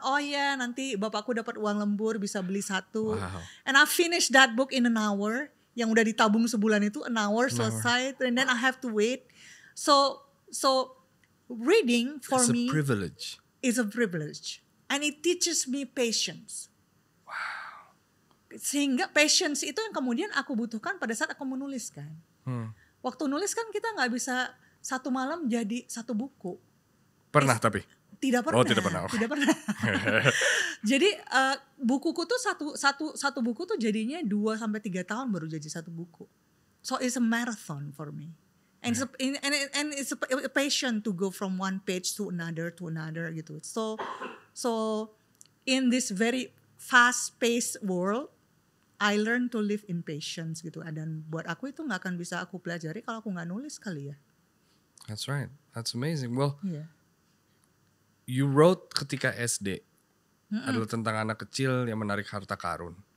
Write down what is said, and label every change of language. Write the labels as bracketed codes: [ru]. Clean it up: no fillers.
[id] Oh ya nanti bapakku dapat uang lembur bisa beli satu. [en] Wow. And I finished that book in an hour. [id] Yang udah ditabung sebulan itu [en] an hour [id] selesai. [en] And then I have to wait. So reading for me is a privilege. And it teaches me patience. Wow. [id] Sehingga patience itu yang kemudian aku butuhkan pada saat aku menulis kan. Waktu nulis kan kita gak bisa satu malam jadi satu buku. Pernah tapi? Tidak pernah. Oh tidak pernah. Tidak pernah. Jadi bukuku tuh satu buku tuh jadinya 2-3 tahun baru jadi satu buku. [en] So it's a marathon for me. And it's a passion to go from one page to another [id] gitu. [en] So in this very fast-paced world, I learn to live in patience [id] gitu. Dan buat aku itu nggak akan bisa aku pelajari kalau aku nggak nulis kali ya. [en] That's right. That's amazing. Well, Yeah. You wrote [id] ketika SD adalah tentang anak kecil yang menarik harta karun